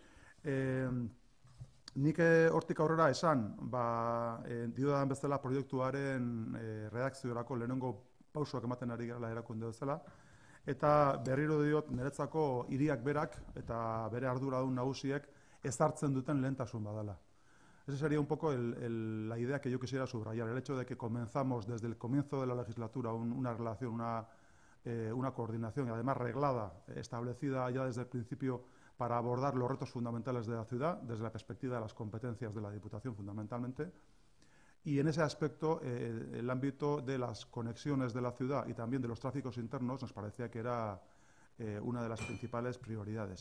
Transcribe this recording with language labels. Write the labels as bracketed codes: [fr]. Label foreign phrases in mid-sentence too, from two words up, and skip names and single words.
[eu] Nik hortik aurrera esan, diodan bezala proiektuaren redakziorako lehenengo pausoak ematen ari gara erakunde bezala, eta berriro diot niretzako hiriak berak eta bere arduradun nagusiek ezartzen duten lehentasun badala. [es] Esa sería un poco la idea que yo quisiera subrayar, el hecho de que comenzamos desde el comienzo de la legislatura una relación, una coordinación, y además reglada, establecida ya desde el principio para abordar los retos fundamentales de la ciudad, desde la perspectiva de las competencias de la Diputación fundamentalmente, y en ese aspecto el ámbito de las conexiones de la ciudad y también de los tráficos internos nos parecía que era una de las principales prioridades.